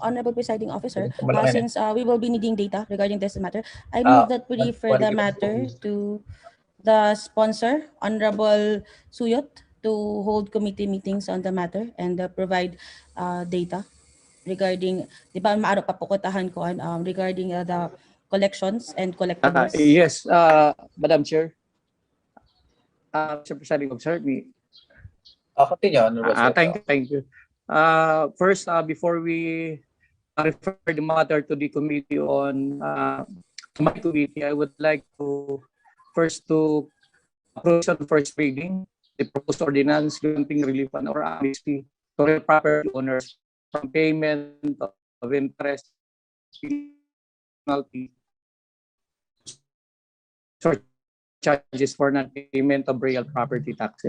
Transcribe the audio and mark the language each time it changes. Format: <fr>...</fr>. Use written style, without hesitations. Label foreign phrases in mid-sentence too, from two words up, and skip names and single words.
<en>Honorable Presiding Officer,</en> <tl>Malaki na.</tl> <en>since we will be needing data regarding this matter, I move that we refer the matter to the sponsor, Honorable Suyot, to hold committee meetings on the matter and provide data regarding,</en> <war>di ba maaro papukutahan ko</war> <en>regarding the collections and collectibles. Yes, Madam Chair. Mr. Presiding Officer, continue, Honorable thank you. First, before we refer the matter to the committee on my committee, I would like to first to approve on first reading the proposed ordinance granting relief and or amnesty to real property owners from payment of interest, penalty, charges for non-payment of real property taxes.</en>